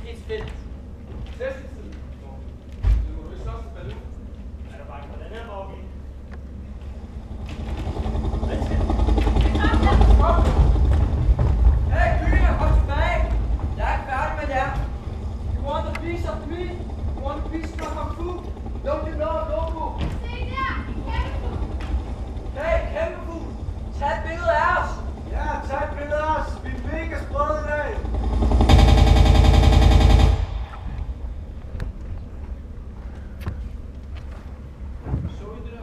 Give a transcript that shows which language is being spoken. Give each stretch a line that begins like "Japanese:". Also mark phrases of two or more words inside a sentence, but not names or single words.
Danish: fedt. Tæsketid. Det må du ikke slås med Baloo. Er der bare på den her vogn? Hey, kyllinger, kom tilbage! Jeg er ikke færdig med jer.
English: You want a piece of me? You want a piece of my kung fu? Don't you know Lobo?
Danish: Se der! Kæmpe! Hey, kæmpe fugl! Tag et billede af os! Ja, tag et billede af os. Vi er mega sprøde i dag. Så I det der?